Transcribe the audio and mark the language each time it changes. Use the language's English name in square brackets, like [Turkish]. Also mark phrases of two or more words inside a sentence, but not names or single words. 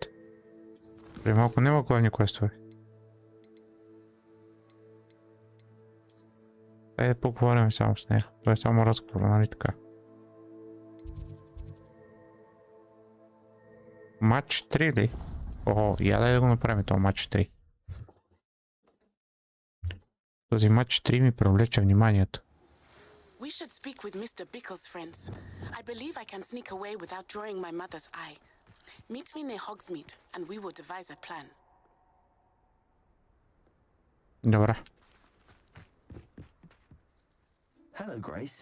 [Bulgarian] При малко няма главни квестове. Дай да поговорим само с нея. Това е само разговор, нали така? Матч 3 ли? О, я дай да го направим това матч 3. Този матч 3 ми привлече вниманието. [English] We should speak with Mr. Bickle's friends. I believe I can sneak away without drawing my mother's eye. Meet me near Hogsmeade, and we will devise a plan. [Bulgarian] Добре. [English] Hello, Grace.